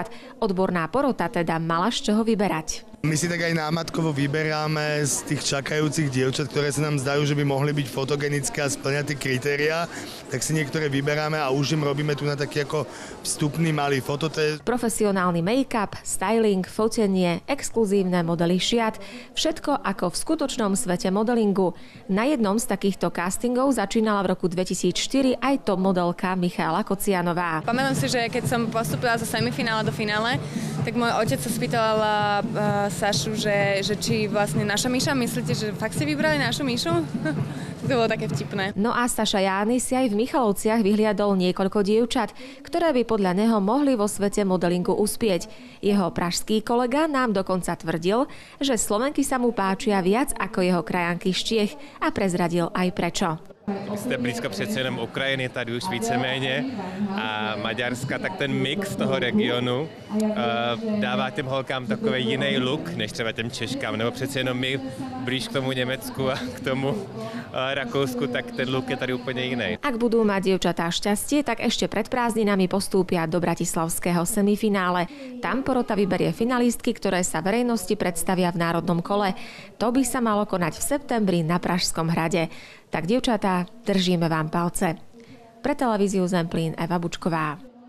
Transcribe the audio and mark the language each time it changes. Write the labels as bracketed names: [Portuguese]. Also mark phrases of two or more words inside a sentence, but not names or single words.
[Slovak] Odborná porota teda mala z čoho vyberať. My si tak aj námatkovo vyberáme z tých čakajúcich dievčat, ktoré sa nám zdajú, že by mohli byť fotogenické a spĺňať tie kritériá, tak si niektoré vyberáme a už im robíme tu na taký ako vstupný malý fototest. Profesionálny make-up, styling, fotenie, exkluzívne modely šiat, všetko ako v skutočnom svete modelingu. Na jednom z takýchto castingov začínala v roku 2004 aj top modelka Michaela Kocianová. Pamätám si, že keď som postúpila zo semifinále do finále, tak môj otec sa spýtal Sašu, že či vlastne naša Miša, myslíte, že fakt si vybrali našu Mišu? To bolo také vtipné. No a Saša Jány si aj v Michalovciach vyhliadol niekoľko dievčat, ktoré by podľa neho mohli vo svete modelingu uspieť. Jeho pražský kolega nám dokonca tvrdil, že Slovenky sa mu páčia viac ako jeho krajanky z Čiech a prezradil aj prečo. [Czech] Jste blízko přece jenom Ukrajiny, tady už víceméně, a Maďarska, tak ten mix toho regionu dává těm holkám takový jiný look, než třeba těm Češkám, nebo přece jenom my blíž k tomu Německu a k tomu Rakousku, tak ten look je tady úplně jiný. [Slovak] Ak budú mať dievčatá šťastie, tak ešte pred prázdninami postúpia do bratislavského semifinále. Tam porota vyberie finalistky, ktoré sa verejnosti predstavia v národnom kole. To by sa malo konať v septembri na Pražskom hrade. Tak dievčatá, držíme vám palce. Pre televíziu Zemplín Eva Bučková.